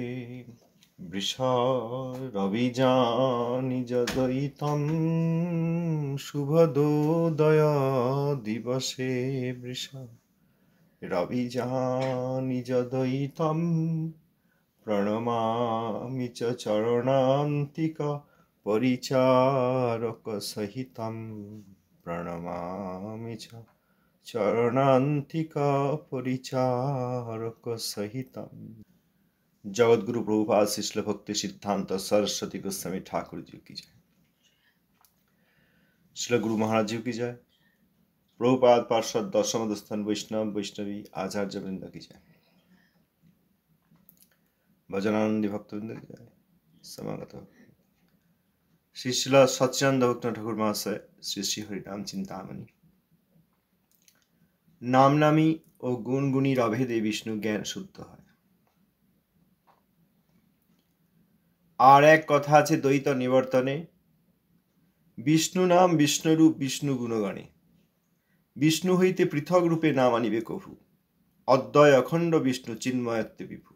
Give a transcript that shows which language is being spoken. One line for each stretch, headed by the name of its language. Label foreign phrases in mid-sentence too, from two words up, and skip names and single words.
Sanskrit: বৃষরবিজানি যদয়িতম শুভদোদয় দিবসে বৃষরবিজানি যদয়িতম প্রণমামি চ চরণান্তিক পরিচারক সহিতম প্রণমামি চ চরণান্তিক পরিচারক সহিতম।
Hindi: জগৎগুরু প্রভুপাদ শিষ্ল ভক্তি সিদ্ধান্ত सरस्वती गोस्वामी ठाकुर जी की जय। श्री गुरु महाराज जी की जय। प्रभुपाद पार्षद दशम स्थान वैष्णव वैष्णवी आचार्य वृंद की जय। भजनानंदी भक्तवृंद की जय। समागत श्री शिला सच्चिदानंद भक्त ठाकुर महाशय श्री श्री हरिनाम चिंतामणि।
Bangla: নাম নামী ও গুণগুণীর অভেদে বিষ্ণু জ্ঞান শুদ্ধ হয়। আর এক কথা আছে দ্বৈত নিবর্তনে, বিষ্ণু নাম বিষ্ণুরূপ বিষ্ণু গুণগণে, বিষ্ণু হইতে পৃথক রূপে নাম আনিবে কভু, অদ্বয় অখণ্ড বিষ্ণু চিন্ময়ত্বে বিভু।